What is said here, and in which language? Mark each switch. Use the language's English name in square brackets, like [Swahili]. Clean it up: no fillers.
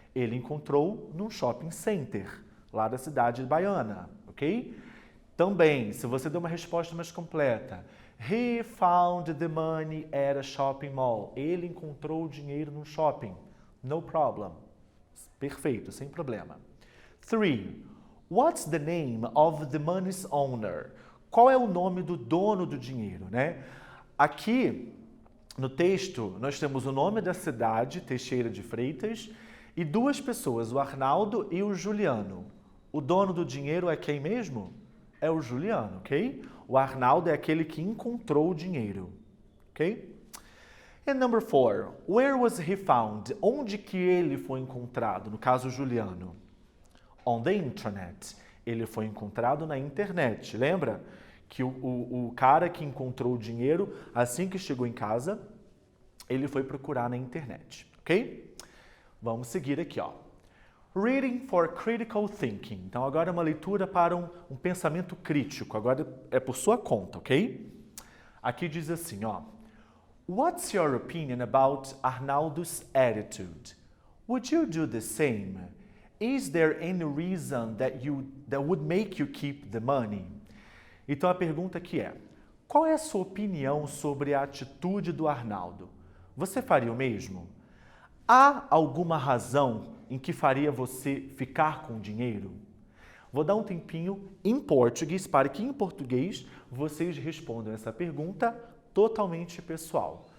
[Portuguese] Ele encontrou num shopping center, lá da cidade de Baiana, ok? Também, se você der uma resposta mais completa, [English] he found the money at a shopping mall. [Portuguese] Ele encontrou o dinheiro no shopping. [English] No problem. [Portuguese] Perfeito, sem problema. 3. [English] What's the name of the money's owner? [Portuguese] Qual é o nome do dono do dinheiro, né? Aqui, no texto, nós temos o nome da cidade, Teixeira de Freitas, e duas pessoas, o Arnaldo e o Juliano. O dono do dinheiro é quem mesmo? É o Juliano, ok? O Arnaldo é aquele que encontrou o dinheiro, ok? [English] And number 4, where was he found? [Portuguese] Onde que ele foi encontrado? No caso, o Juliano. [English] On the internet. [Portuguese] Ele foi encontrado na internet. Lembra que o cara que encontrou o dinheiro, assim que chegou em casa, ele foi procurar na internet, ok? Vamos seguir aqui, ó. [English] Reading for critical thinking. [Portuguese] Então, agora é uma leitura para um pensamento crítico. Agora é por sua conta, ok? Aqui diz assim, ó. [English] What's your opinion about Arnaldo's attitude? Would you do the same? Is there any reason that would make you keep the money? [Portuguese] Então, a pergunta aqui é, qual é a sua opinião sobre a atitude do Arnaldo? Você faria o mesmo? Há alguma razão em que faria você ficar com o dinheiro? Vou dar um tempinho em português para que em português vocês respondam essa pergunta totalmente pessoal.